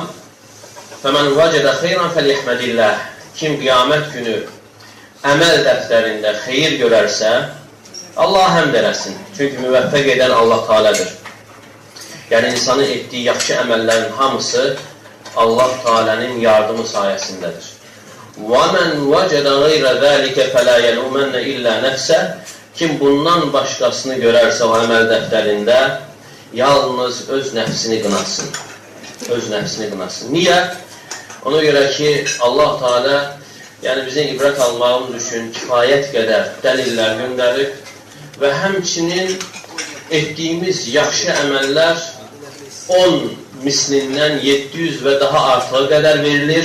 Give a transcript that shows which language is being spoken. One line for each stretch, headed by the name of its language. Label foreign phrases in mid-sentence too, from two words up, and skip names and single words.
Arabic: فمن وجد خيرا فليحمد الله,
Azerbaijani: kim qiyamət günü əməl dəftərində xeyir görərsə, Allah həmd eləsin. Çünki müvəffəq edən Allah Teala'dır. Yəni insanın etdiyi yaxşı əməllərin hamısı Allah Teala'nın yardımı sayəsindədir.
Arabic: وَمَنْ وَجَدَ غَيْرَ ذَٰلِكَ فَلَا يَلُومَنَّ إِلَّا نَفْسَهُ
Azerbaijani: kim bundan başqasını görərsə o əməl dəftərində, yalnız öz nəfsini qınasın. Öz nəfsini qınasın. Niyə? Ona görə ki, Allah Teala yəni bizim ibrət almağımız üçün kifayət qədər dəlillər göndərib və həmçinin etdiyimiz yaxşı əməllər 10 mislindən 700 və daha artığı qədər verilir.